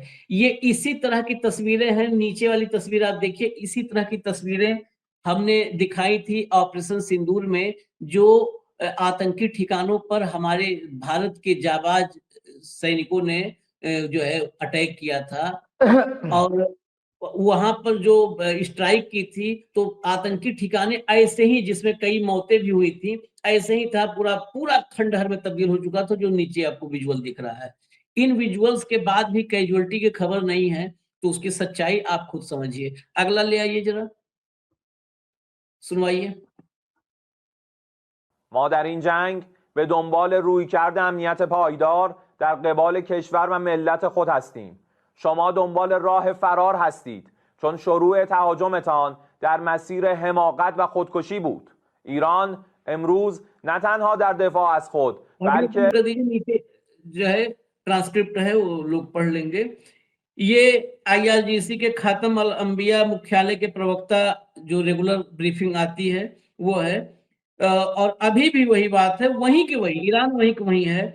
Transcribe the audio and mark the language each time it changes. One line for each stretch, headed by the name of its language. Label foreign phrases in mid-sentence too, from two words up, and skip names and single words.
Hindi: ये इसी तरह की तस्वीरें हैं, नीचे वाली तस्वीर आप देखिए, इसी तरह की तस्वीरें हमने दिखाई थी ऑपरेशन सिंदूर में, जो आतंकी ठिकानों पर हमारे भारत के जाबाज सैनिकों ने जो है अटैक किया था, और वहां पर जो स्ट्राइक की थी, तो आतंकी ठिकाने ऐसे ही, जिसमें कई मौतें भी हुई थी, ऐसे ही था, पूरा पूरा खंडहर में तब्दील हो चुका था, जो नीचे आपको विजुअल दिख रहा है। इन विजुअल्स के बाद भी कैजुअलिटी की खबर नहीं है, तो उसकी सच्चाई आप खुद समझिए। अगला ले आइए जरा, सुनवाइए।
Persian: ما در این جنگ به دنبال رویکرد امنیت پایدار در قبال کشور و ملت خود هستیم. شما دنبال راه فرار هستید، چون شروع تهاجمتان در مسیر حماقت و خودکشی بود. ایران امروز نه تنها در دفاع از خود بلکه
Hindi: नीचे जो है ट्रांसक्रिप्ट है वो लोग पढ़ लेंगे। ये IRGC के खातम अल अंबिया मुख्यालय के प्रवक्ता जो रेगुलर ब्रीफिंग आती है वो है। और अभी भी वही बात है, वहीं की वही ईरान वहीं की वहीं है।